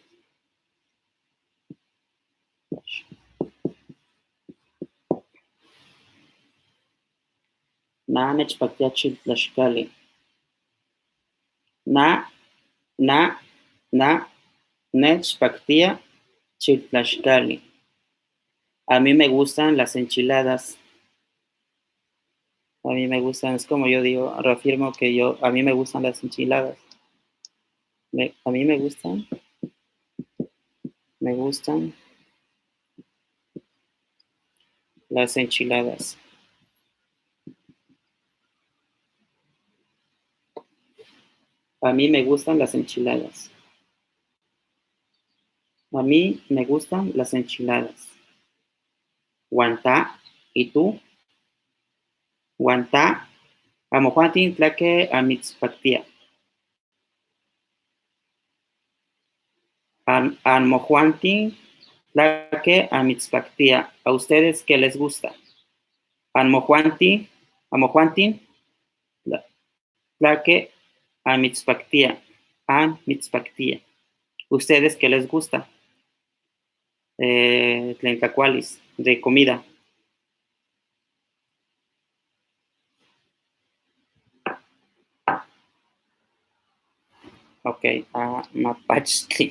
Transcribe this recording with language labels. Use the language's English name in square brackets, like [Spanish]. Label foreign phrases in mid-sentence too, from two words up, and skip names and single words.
[Eastern Huasteca Nahuatl] Na nechpaktia chiltlaxcali. Na nechpaktia chiltlaxcali. [Spanish] A mí me gustan las enchiladas. A mí me gustan, es como yo digo, reafirmo que a mí me gustan las enchiladas. A mí me gustan las enchiladas. A mí me gustan las enchiladas. A mí me gustan las enchiladas. Guantá, ¿y tú? [Eastern Huasteca Nahuatl] Guantá, amojuantin tlaque amitzpactia. Anmojuantin tlaque amitzpactia. [Spanish] ¿A ustedes qué les gusta? [Eastern Huasteca Nahuatl] Amojuantin tlaque amitzpactia. an mitzpactia. [Spanish] ¿Ustedes qué les gusta? Tlencacualis, de comida. [Eastern Huasteca Nahuatl] Ok, mapachtli.